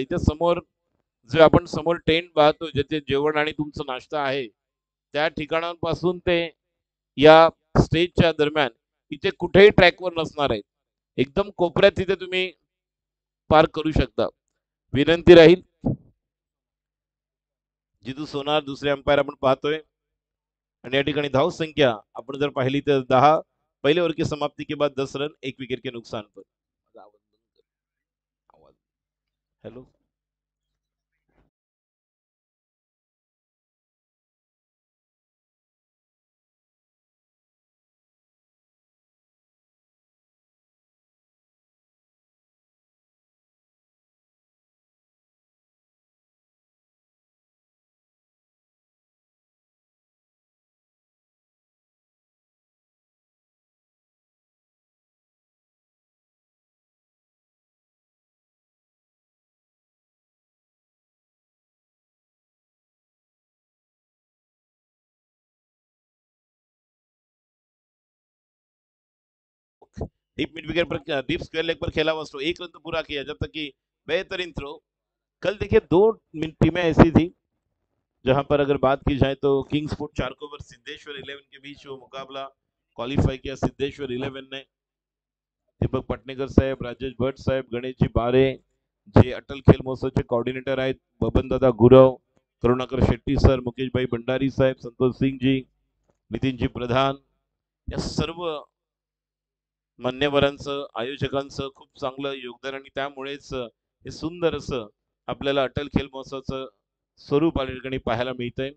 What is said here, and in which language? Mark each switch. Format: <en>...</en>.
<mr>इथे समोर जे आपण समोर टेंट पाहतो, जिथे जेवण आणि तुमचं नाश्ता आहे, त्या ठिकाणांपासून ते या स्टेजच्या दरम्यान इथे कुठेही ट्रॅकवर नसणार आहे. एकदम कोपऱ्यात तिथे तुम्ही पार्क करू शकता. विनंती राहील. जितू सोनार दुसरे अंपायर आपण पाहतोय. आणि या ठिकाणी धाव संख्या आपण जर पाहिली तर 10.</mr> <hi>पहले ओवर की समाप्ति के बाद 10 रन, 1 विकेट के नुकसान पर.</hi> <en>hello,</en> <hi>डीप मिड विकेट पर, डीप स्क्वायर लेग पर खेला हुआ स्ट्रो, 1 रन तो पूरा किया, जब तक कि बेहतरीन थ्रो. कल देखिए दो टीमें ऐसी थी जहां पर अगर बात की जाए तो किंग्स स्पोर्ट चारकोवर सिद्धेश्वर 11 के बीच वो मुकाबला क्वालिफाई किया.</hi> <mr>सिद्धेश्वर 11 ने दीपक पटनेकर साहेब, राजेश भट्ट साहेब, गणेशजी बारे जे अटल खेल महोत्सवचे कोऑर्डिनेटर आहेत, बबनदादा गुरव, करुणाकर शेट्टी सर, मुकेशभाई भंडारी साहेब, संतोष सिंगजी, नितीनजी प्रधान, या सर्व मान्यवरांचं, आयोजकांचं खूप चांगलं योगदान, आणि त्यामुळेच हे सुंदर असं आपल्याला अटल खेल महोत्सवाचं स्वरूप या ठिकाणी पाहायला मिळतंय.</mr>